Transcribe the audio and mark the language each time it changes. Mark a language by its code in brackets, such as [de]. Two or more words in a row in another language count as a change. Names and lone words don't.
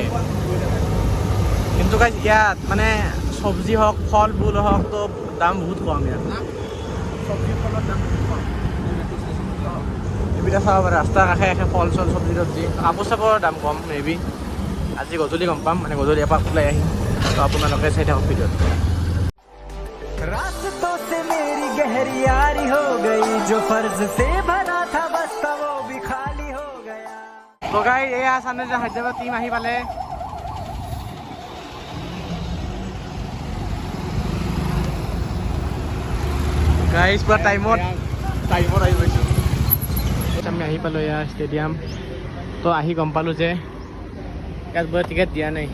[as] কিন্তু গাইজ ইয়াত মানে চব্জি হওক, ফল ফুল হওক, তো দাম বহুত কম ইয়াত না। চব্জি ফলৰ দাম বহুত কম। এইবিলাক চাব পাৰে ৰাস্তাৰ কাষে কাষে ফল চল, চব্জি তব্জি, কাপোৰ চাপোৰৰ দাম কম। মেবি আজি গধূলি গম পাম, মানে গধূলি এপাক ওলাই আহিম। তো আপোনালোকে চাই থাকক ভিডিঅ'ত। [hi] रास्तों से मेरी गहरी यारी हो गई जो फर्ज से भरा था बस्ता वो भी खाली हो गया। [as] তো গাই এয়া চানৰাইজাৰ্ছ হায়দৰাবাদ টিম আহি পালে। গাইজ পুৰা টাইমত আহি পাইছোঁ। আমি আহি পালোঁ এয়া ষ্টেডিয়াম। তো আহি গম পালোঁ যে ইয়াত বোলে টিকেট দিয়া নাই।